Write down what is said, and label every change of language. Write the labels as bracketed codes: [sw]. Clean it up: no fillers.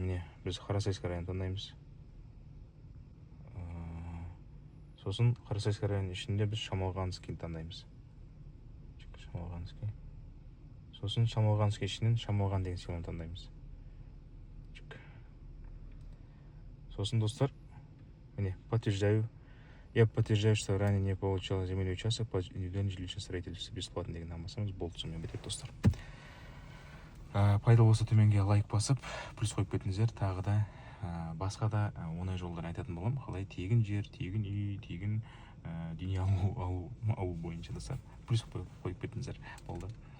[kk] Міне, біз Қарасайский район таңдаймыз. Сосын Қарасайский район ішінде біз Шамалғанский таңдаймыз. Шамалғанский. Сосын Шамалғанский ішінен Шамалған деген селоны таңдаймыз. Сосын, достар, міне, [ru] подтверждаю. Я подтверждаю, что ранее не получал земельный участок под индивидуальное жилищное строительство бесплатно [kk] деген намасаңыз болды, сонымен бітеді, достар. Пайдалы болса төменге лайк басып, плюс қойып кетіңіздер. Тағы да басқа да оңай жолдар айтатын боламын. Қалай тегін жер, тегін үй, тегін дүние алу бойынша, достар. Плюс қойып кетіңіздер. Болды.